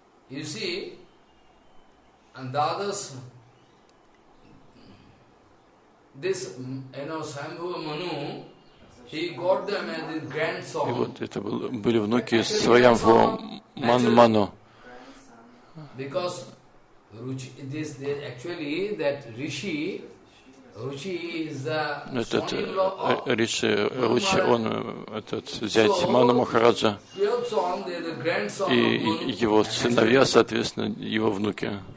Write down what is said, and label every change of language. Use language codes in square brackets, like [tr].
[en] you see, and others, this, you know, Sambhava Manu, he got them as his grandson. [ru] И вот это были внуки Свайамбхува Ману. [en] Because Ruchi, this actually that Rishi, Ruchi is the son-in-law of [ru] Rishi, Ruchi, он этот зять Ману Махараджа. И его сыновья, соответственно, его внуки.